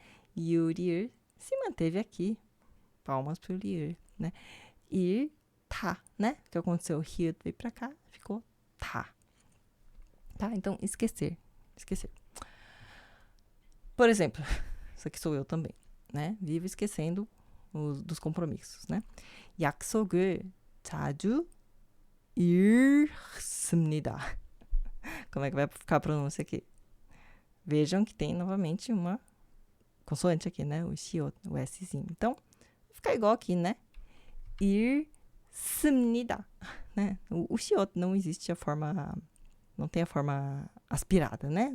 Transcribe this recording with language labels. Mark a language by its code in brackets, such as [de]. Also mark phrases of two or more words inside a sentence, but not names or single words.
[pt] E o ir se manteve aqui. Palmas pro ir, né? Irta, né? O que aconteceu? O Hiet veio para cá, ficou tá. Tá? Então, esquecer. Por exemplo, isso aqui sou eu também, né? Vivo esquecendo dos compromissos, né? [ko] 약속을 자주 읽습니다. [pt] Como é que vai ficar a pronúncia aqui? Vejam que tem novamente uma consoante aqui, né? O shiot, o Szinho. Então, vai ficar igual aqui, né? 읽습니다, né? O shiot não existe a forma... Não tem a forma aspirada, né?